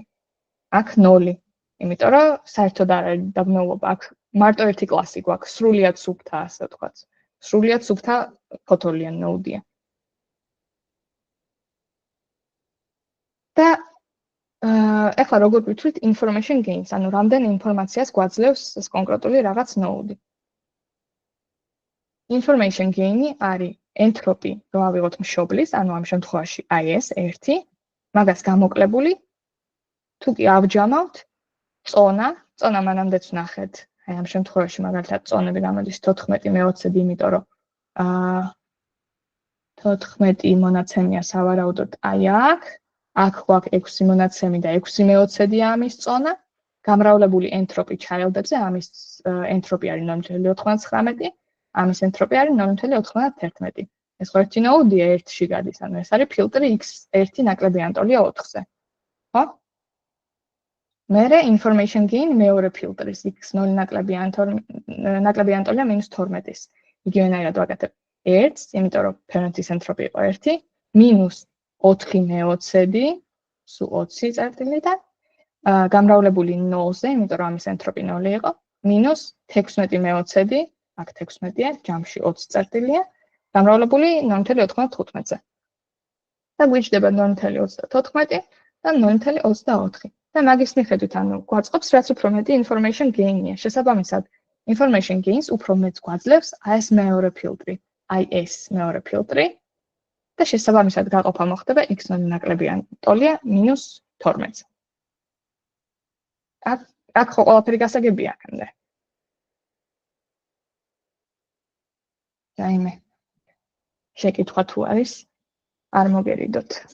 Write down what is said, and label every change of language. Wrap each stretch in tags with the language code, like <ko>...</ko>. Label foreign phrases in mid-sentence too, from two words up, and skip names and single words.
<ka>აქ 0. იმიტომ რომ საერთოდ არ არის დაბნეულობა, აქ მარტო ერთი კლასი გვაქვს, სრულიად სუფთა, ასე ვთქვათ. სრულიად სუფთა ფოთოლიან ნოუდია. და ახლა როგორ ვიტყვით</ka> <en>information gains,</en> <ka>ანუ რამდენ ინფორმაციას გვაძლევს ეს კონკრეტული რაღაც ნოუდი.</ka> <en>Information gain-</en> <ka>ი არის entropy, რო ავიღოთ მშობლის, ანუ ამ შემთხვევაში აი ეს 1 მაგას გამოკლებული თუ კი ავჯამავთ წონა მანამდეც ვნახეთ. აი ამ შემთხვევაში მაგალითად წონები გამოდის 14 მე-20-ები, იმიტომ რომ 14 მონაცემია სავარაუდოდ აი აქ გვაქვს 6 მონაცემი და 6 მე-20-ია ამის წონა. გამრავლებული ენტროპი ჩაილდებზე, ამის ენტროპი არის 0.99, ამის ენტროპი არის 0.91. ეს ხო ერთი ნოუდია 1-ში გადის, ანუ ეს არის ფილტრი x1 ნაკლებიან ტოლია 4-ზე. ხო? მერე</ka> <en>information gain</en> <ka>მეორე ფილტრის x0 ნაკლებიან ტოლია -12-ის. იგივენაირად ვაკეთებ 1-ს, იმიტომ რომ parent-ის ენტროპი იყო 1, -4 მე-20-ები, სულ 20 წერტილიდან, გამრავლებული 0-ზე, იმიტომ რომ ამის ენტროპი 0 იყო, -16 მე-20-ები, აქ 16-ია, ჯამში 20 წერტილია, გამრავლებული 0.95-ზე. და გვიჭდება 0.34 და 0.24. და მაგის მიხედვით, ანუ გვაწყობს რაც უფრო მეტი</ka> <en>information gain-</en> <ka>ია. შესაბამისად,</ka> <en>information gains</en> <ka>უფრო მეტს გვაძლევს ეს მეორე ფილტრი, ეს მეორე ფილტრი და შესაბამისად გაყოფა მოხდება x0 ნაკლებიან ტოლია -12-ზე. აქ ხო ყველაფერი გასაგებია აქამდე. რაიმე შეკითხვა თუ არის, არ მოგერიდოთ.</ka>